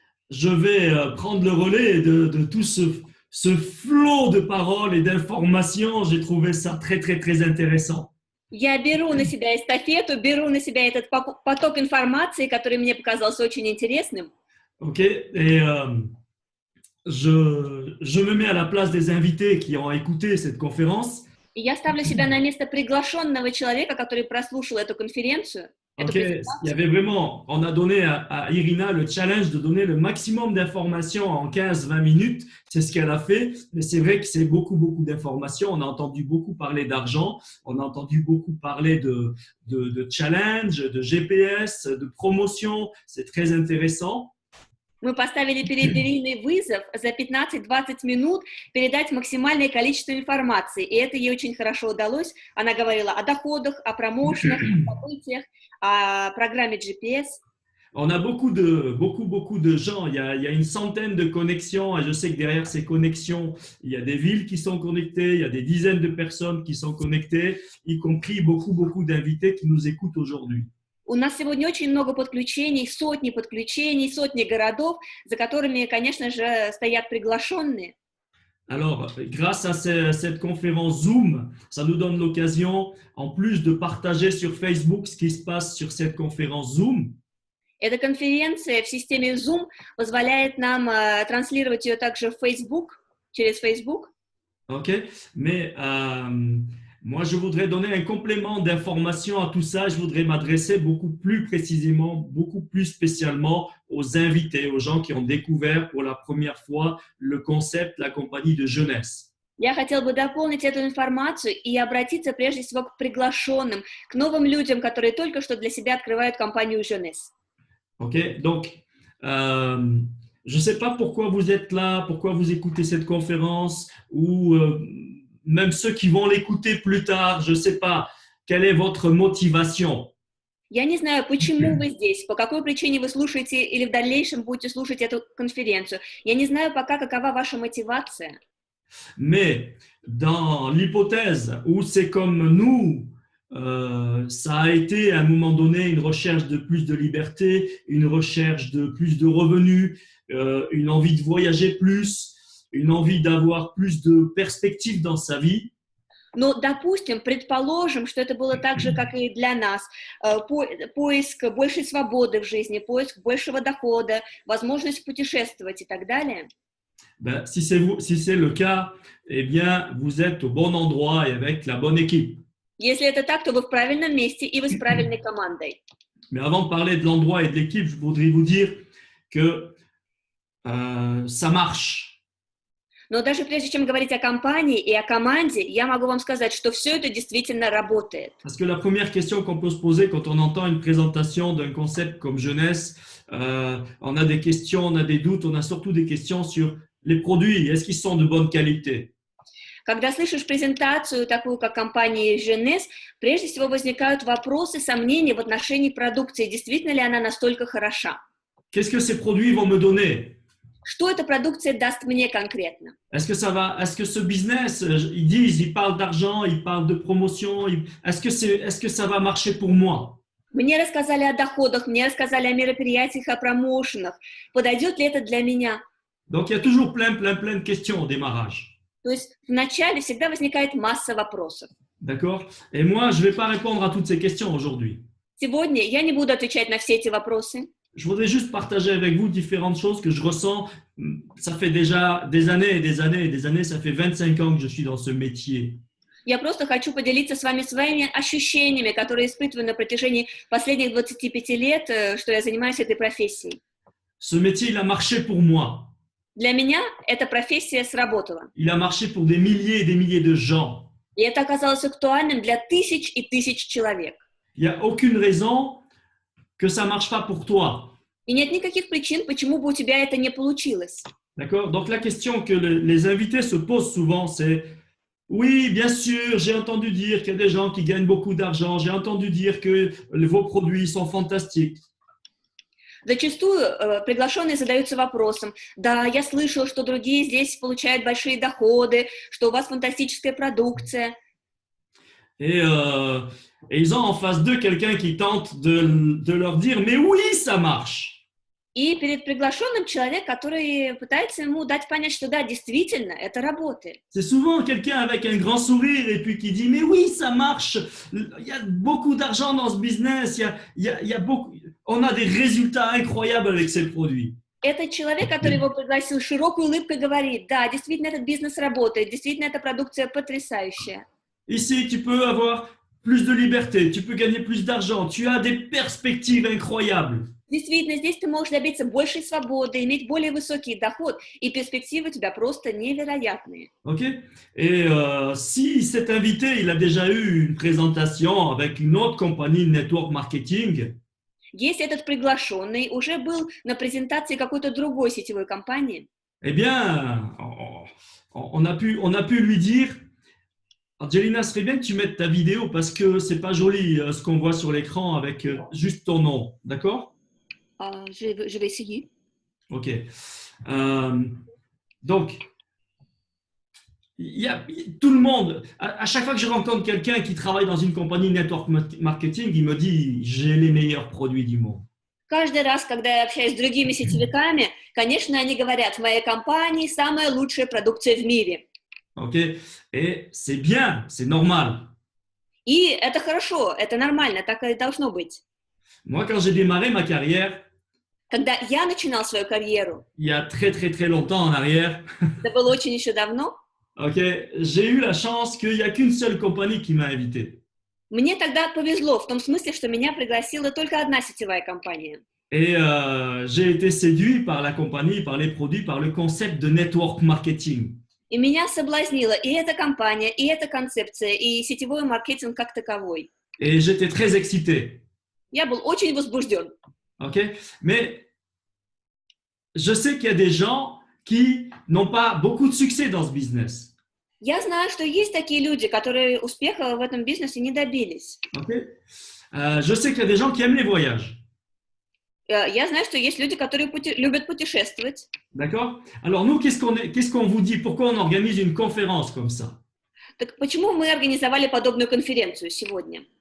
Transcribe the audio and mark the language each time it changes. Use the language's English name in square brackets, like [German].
[French] Je vais prendre le relais de tout ce flot de paroles et d'informations. J'ai trouvé ça très intéressant. [Russian] Я беру на себя эстафету, беру на себя этот поток информации, который мне показался очень интересным. Ok. [French] Et je me mets à la place des invités qui ont écouté cette conférence. [Russian] И я ставлю себя на место приглашенного человека, который прослушал эту конференцию. [French] Ok, il y avait vraiment, on a donné à Irina le challenge de donner le maximum d'informations en 15-20 minutes. C'est ce qu'elle a fait, mais c'est vrai que c'est beaucoup d'informations. On a entendu beaucoup parler d'argent, on a entendu beaucoup parler de challenge, de GPS, de promotion. C'est très intéressant. [Russian] Мы поставили перед Ириной вызов за 15-20 минут передать максимальное количество информации, и это ей очень хорошо удалось. Она говорила о доходах, о промоушенах, о событиях, о программе GPS. [French] On a beaucoup de gens, il y a une centaine de connexions, et je sais que derrière ces connexions, il y a des villes qui sont connectées, il y a des dizaines de personnes qui sont connectées, y compris beaucoup d'invités qui nous écoutent aujourd'hui. [Russian] У нас сегодня очень много подключений, сотни городов, за которыми, конечно же, стоят приглашенные. [French] Alors, grâce à cette conférence Zoom, ça nous donne l'occasion, en plus de partager sur Facebook ce qui se passe sur cette conférence Zoom. [Russian] Эта конференция в системе Zoom позволяет нам транслировать ее также в Facebook, через Facebook. [French] Ok, mais moi, je voudrais donner un complément d'information à tout ça. Je voudrais m'adresser beaucoup plus précisément, beaucoup plus spécialement aux invités, aux gens qui ont découvert pour la première fois le concept, la compagnie de jeunesse. [Russian] Я хотела бы дополнить эту информацию и обратиться прежде всего к приглашенным, к новым людям, которые только что для себя открывают компанию Jeunesse. [French] Ok, donc, je ne sais pas pourquoi vous êtes là, pourquoi vous écoutez cette conférence ou même ceux qui vont l'écouter plus tard, je ne sais pas, quelle est votre motivation? [Russian] Я не знаю, почему вы здесь, по какой причине вы слушаете или в дальнейшем будете слушать эту конференцию. Я не знаю пока, какова ваша мотивация. [French] Mais dans l'hypothèse où c'est comme nous, ça a été à un moment donné une recherche de plus de liberté, une recherche de plus de revenus, une envie de voyager plus, une envie d'avoir plus de perspectives dans sa vie. [Russian] Но, допустим, предположим, что это было так же, как и для нас. Поиск большей свободы в жизни, поиск большего дохода, возможность путешествовать и так далее. [French] Ben, si c'est le cas, eh bien, vous êtes au bon endroit et avec la bonne équipe. [Russian] Если это так, то вы в правильном месте и вы с правильной командой. [French] Mais avant de parler de l'endroit et de l'équipe, je voudrais vous dire que ça marche. [Russian] Но даже прежде чем говорить о компании и о команде, я могу вам сказать, что все это действительно работает. [French] Parce que la première question qu'on peut se poser quand on entend une présentation d'un concept comme jeunesse, on a des questions, on a des doutes, on a surtout des questions sur les produits. Est-ce qu'ils sont de bonne qualité? [Russian] Когда слышишь презентацию, такую как компании GNS, прежде всего возникают вопросы, сомнения в отношении продукции, действительно ли она настолько хороша. [French] Qu'est-ce que ces produits vont me donner? [Russian] Что эта продукция даст мне конкретно? [French] Est-ce que ce business, ils parlent d'argent, ils parlent de promotion, est-ce que ça va marcher pour moi? [Russian] Мне рассказали о доходах, мне рассказали о мероприятиях, о промоушенах. Подойдет ли это для меня? [French] Donc, il y a toujours plein de questions au démarrage. [Russian] То есть вначале всегда возникает масса вопросов. [French] D'accord? Et moi, je ne vais pas répondre à toutes ces questions aujourd'hui. [Russian] Сегодня я не буду отвечать на все эти вопросы. [French] Je voudrais juste partager avec vous différentes choses que je ressens. Ça fait déjà des années, ça fait 25 ans que je suis dans ce métier. [Russian] Я просто хочу поделиться с вами своими ощущениями, которые испытываю на протяжении последних 25 лет, что я занимаюсь этой профессией. [French] Ce métier, il a marché pour moi. [Russian] Для меня эта профессия сработала. [French] Il a marché pour des milliers et des milliers de gens. [Russian] И это оказалось актуальным для тысяч и тысяч человек. [French] Il n'y a aucune raison que ça ne marche pas pour toi. [Russian] И нет никаких причин, почему бы у тебя это не получилось. [French] D'accord? Donc la question que les invités se posent souvent, c'est oui, bien sûr, j'ai entendu dire qu'il y a des gens qui gagnent beaucoup d'argent, j'ai entendu dire que vos produits sont fantastiques. [Russian] Зачастую приглашенные задаются вопросом: да, я слышал, что другие здесь получают большие доходы, что у вас фантастическая продукция. [French] Et ils ont en face d'eux quelqu'un qui tente de leur dire mais oui, ça marche. [Russian] И перед приглашенным человек, который пытается ему дать понять, что да, действительно, это работает. [French] C'est souvent quelqu'un avec un grand sourire et puis qui dit mais oui, ça marche. Il y a beaucoup d'argent dans ce business. Il y a beaucoup. On a des résultats incroyables avec ces produits. [Russian] Это человек, который его пригласил, широкой улыбкой говорит: да, действительно, этот бизнес работает, действительно, эта продукция потрясающая. [French] Ici, tu peux avoir plus de liberté, tu peux gagner plus d'argent, tu as des perspectives incroyables. [Russian] Действительно, здесь ты можешь добиться большей свободы, иметь более высокий доход, и перспективы у тебя просто невероятные. Ok? [French] Et si cet invité, il a déjà eu une présentation avec une autre compagnie de network marketing, [Russian] Если этот приглашенный уже был на презентации какой-то другой сетевой компании, [French] eh bien, on a pu lui dire Angelina, ce serait bien que tu mettes ta vidéo parce que c'est pas joli ce qu'on voit sur l'écran avec juste ton nom, d'accord? je vais essayer. Ok. Donc, tout le monde, à chaque fois que je rencontre quelqu'un qui travaille dans une compagnie network marketing, il me dit j'ai les meilleurs produits du monde. [Russian] Каждый раз, когда я общаюсь с другими сетевиками, конечно, они говорят: в моей компании самая лучшая продукция в мире. Ok. [French] Et c'est bien, c'est normal. [Russian] И это хорошо, это нормально, так и должно быть. [French] Moi, quand j'ai démarré ma carrière, [Russian] Когда я начинал свою карьеру, [French] il y a très longtemps en arrière, [Russian] это было очень еще давно, [French] ok, j'ai eu la chance qu'il n'y a qu'une seule compagnie qui m'a invité. [Russian] мне тогда повезло в том смысле, что меня пригласила только одна сетевая компания. [French] Et j'ai été séduit par la compagnie, par les produits, par le concept de network marketing. [Russian] И меня соблазнила и эта компания, и эта концепция, и сетевой маркетинг как таковой. [French] Et j'étais très excité. [Russian] Я был очень возбужден. Ok? [French] Mais je sais qu'il y a des gens qui n'ont pas beaucoup de succès dans ce business. [Russian] Я знаю, что есть такие люди, которые успеха в этом бизнесе не добились. Okay? [French] Je sais qu'il y a des gens qui aiment les voyages. [Russian] Я знаю, что есть люди, которые любят путешествовать. [French] D'accord? Alors nous, qu'est-ce qu'on vous dit? Pourquoi on organise une conférence comme ça? [Russian] Так почему мы организовали подобную конференцию сегодня?